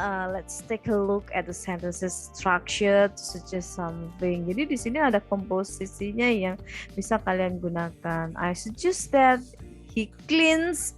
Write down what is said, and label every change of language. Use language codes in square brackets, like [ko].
[en] Let's take a look at the sentences structure to suggest something. [id] Jadi di sini ada komposisinya yang bisa kalian gunakan. [en] I suggest that he cleans.